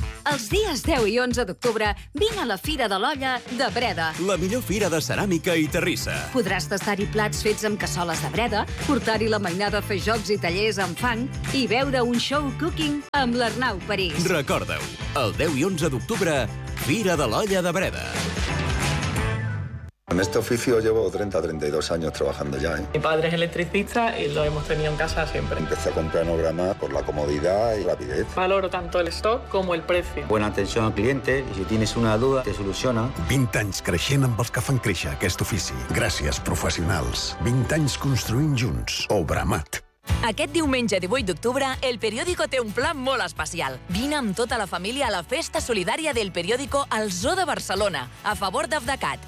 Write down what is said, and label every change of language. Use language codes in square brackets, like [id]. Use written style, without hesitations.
[ca] Els dies 10 i 11 d'octubre, vine a la Fira de l'Olla de Breda. La millor fira de ceràmica i terrissa. Podràs tastar-hi plats fets amb cassoles de Breda, portar-hi la mainada a fer jocs i tallers amb fang i veure un show cooking amb l'Arnau París. Recorda-ho, el 10 i 11 d'octubre, Fira de l'Olla de Breda. [es] En este oficio llevo 30, 32 años trabajando ya, ¿eh? Mi padre es electricista y lo hemos tenido en casa siempre. Empecé a comprar Nograma por la comodidad y rapidez. Valoro tanto el stock como el precio. Buena atención al cliente y si tienes una duda, te soluciona. [ca] 20 anys creixent amb els que fan créixer aquest ofici. Gràcies, professionals. 20 anys construint junts. Obramat. Aquest diumenge 18 d'octubre, El Periódico té un pla molt especial. Vine amb tota la família a la Festa Solidària del Periódico al Zoo de Barcelona, a favor d'Afdacat.